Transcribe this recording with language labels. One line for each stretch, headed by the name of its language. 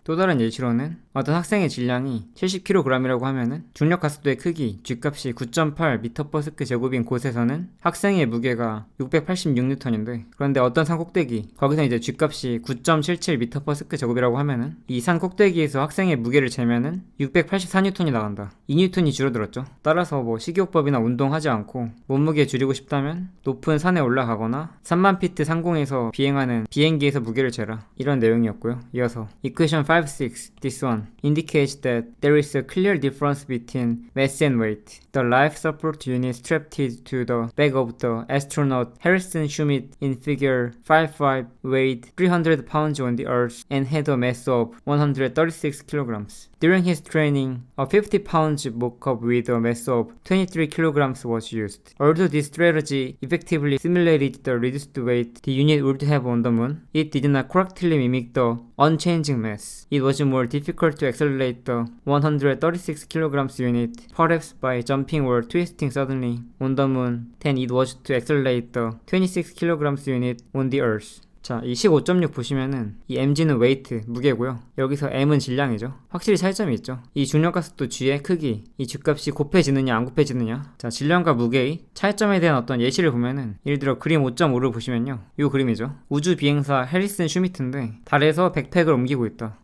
Korean: 또 다른 예시로는 어떤 학생의 질량이 70kg이라고 하면은 중력 가속도의 크기 G값이 9.8m/s 제곱인 곳에서는 학생의 무게가 686N인데, 그런데 어떤 산 꼭대기, 거기서 이제 G값이 9.77m/s 제곱이라고 하면은 이 산 꼭대기에서 학생의 무게를 재면은 684N이 나간다. 2N이 줄어들었죠. 따라서 뭐 식이요법이나 운동하지 않고 몸무게 줄이고 싶다면 높은 산에 올라가거나 3만 피트 상공에서 비행하는 비행기에서 무게를 재라. 이런 내용이었고요. 이어서
English: Equation 5, 6, this one indicates that there is a clear difference between mass and weight. The life support unit strapped to the back of the astronaut Harrison Schmitt in figure 5.5 weighed 300 pounds on the Earth and had a mass of 136 kilograms. During his training, a 50 pounds mock-up with a mass of 23 kilograms was used. Although this strategy effectively simulated the reduced weight the unit would have on the moon, it did not correctly mimic the unchanging mass. It was more difficult to accelerate the 136 kilograms unit, perhaps by jumping or twisting suddenly on the moon, than it was to accelerate the 26 kilograms unit on the Earth.
Korean: 자, 이 15.6 보시면은 이 mg는 웨이트, 무게고요. 여기서 m은 질량이죠. 확실히 차이점이 있죠. 이 중력가속도 G의 크기, 이 G값이 곱해지느냐 안 곱해지느냐. 자, 질량과 무게의 차이점에 대한 어떤 예시를 보면은, 예를 들어 그림 5.5를 보시면요, 이 그림이죠. 우주 비행사 해리슨 슈미트인데 달에서 백팩을 옮기고 있다.